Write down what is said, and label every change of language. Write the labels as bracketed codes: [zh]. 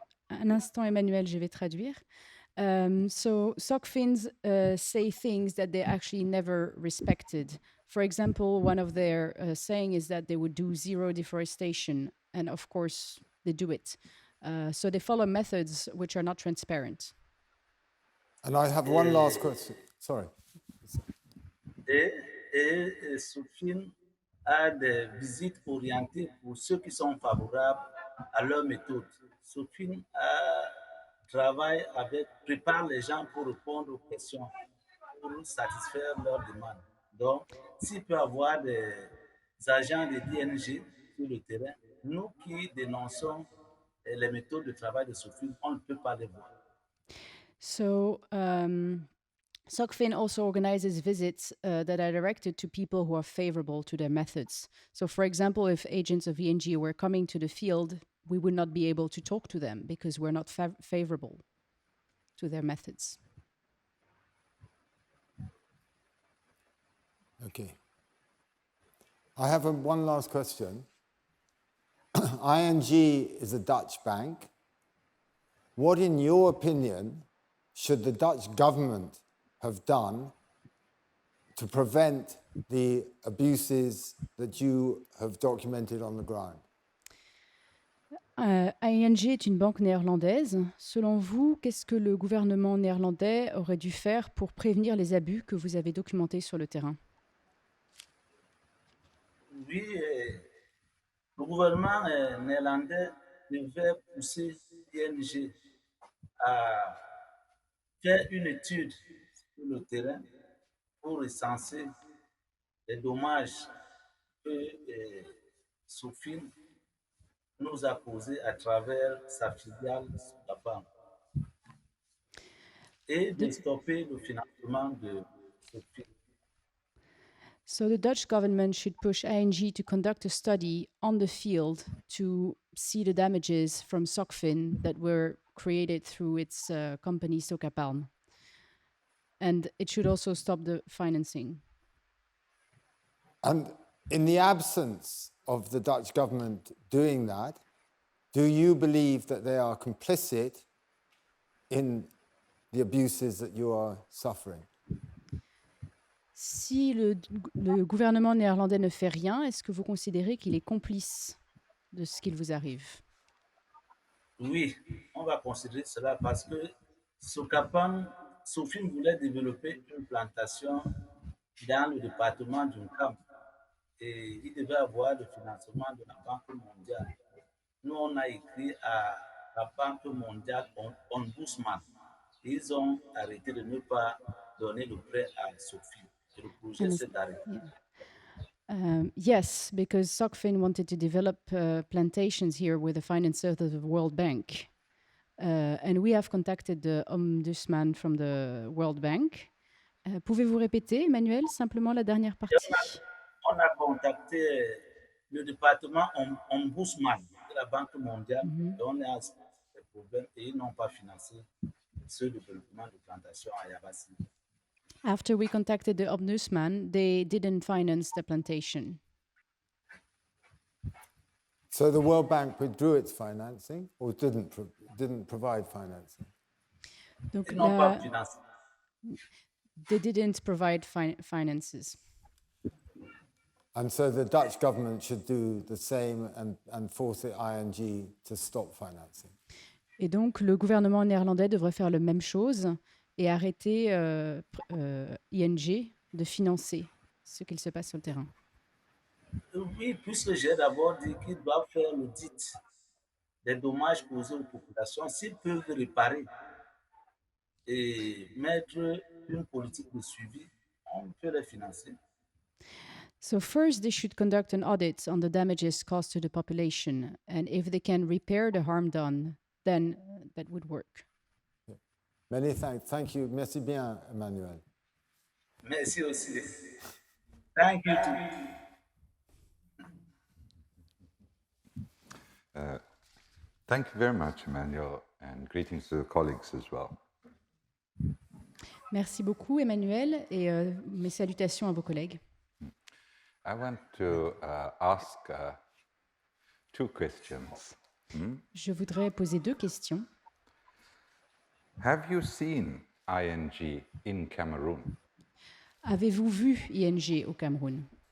[fr] Un instant, Emmanuel, je vais traduire. [en] So SOCFINs say things that they actually never respected. For example, one of their saying is that they would do zero deforestation, and of course they do it. So they follow methods which are not transparent. And I have one last question. Sorry. [fr] Et Sophie a des visites orientées pour ceux qui sont favorables à leur méthode. Sophie travaille prépare les gens pour répondre aux questions, pour satisfaire leurs demandes. Donc, s'il peut y avoir des agents de l'ING sur le terrain, nous qui dénonçons les méthodes de travail de Sophie, on ne peut pas les voir. [en] So, SOCFIN also organizes visits that are directed to people who are favorable to their methods. So, for example, if agents of ING were coming to the field, we would not be able to talk to them because we're not favorable to their methods. Okay. I have one last question. ING is a Dutch bank. What, in your opinion, should the Dutch government have done to prevent the abuses that you have documented on the ground? [fr] ING est une banque néerlandaise. Selon vous, qu'est-ce que le gouvernement néerlandais aurait dû faire pour prévenir les abus que vous avez documentés sur le terrain? Oui, le gouvernement néerlandais devait pousser l'ING à faire une étude sur le terrain pour recenser les dommages que Sophie nous a causés à travers sa filiale SYNAPARCAM et de stopper le financement de Sophie. [en] So the Dutch government should push ING to conduct a study on the field to see the damages from SOCFIN that were created through its company SOCAPALM. And it should also stop the financing. And in the absence of the Dutch government doing that, do you believe that they are complicit in the abuses that you are suffering? [fr] Si le gouvernement néerlandais ne fait rien, est-ce que vous considérez qu'il est complice de ce qu'il vous arrive? Oui, on va considérer cela parce que Sophie voulait développer une plantation dans le département du Camp et il devait avoir le financement de la Banque mondiale. Nous, on a écrit à la Banque mondiale ombudsman. Ils ont arrêté de ne pas donner le prêt à Sophie. Et le projet [en] And [fr] s'est arrêté. yeah. [en] Yes, because SOCFIN wanted to develop plantations here with the finance of the World Bank. And we have contacted the ombudsman from the World Bank. [fr] Pouvez-vous répéter, Emmanuel, simplement la dernière partie? On a contacté le département ombudsman de la Banque mondiale et on a des problèmes et ils n'ont pas financé ce développement de plantation à Yabassi. [en] After we contacted the ombudsman, they didn't finance the plantation. So the World Bank withdrew its financing or didn't provide financing? [fr] Donc, Ils n'ont pas financé. [en] they didn't provide finances. And so the Dutch government should do the same and force the ING to stop financing. [fr] Et donc, le gouvernement néerlandais devrait faire la même chose et arrêter ING de financer ce qu'il se passe sur le terrain. Oui, puisque j'ai d'abord dit qu'ils doivent faire l'audit des dommages causés aux populations, s'ils peuvent réparer et mettre une politique de suivi, on peut les financer. [en] So first, they should conduct an audit on the damages caused to the population, and if they can repair the harm done, then that would work. Many thanks. Thank you. [fr] Merci bien, [en] Emmanuel. [fr] Merci aussi. [en] Thank you too. Thank you very much, Emmanuel, and greetings to the colleagues as well. [fr] Merci beaucoup, Emmanuel, et mes salutations à vos collègues. [en] I want to ask two questions. [fr] Je voudrais poser deux questions. [en] Have you seen ING in Cameroon? [fr] Avez-vous vu ING au Cameroun?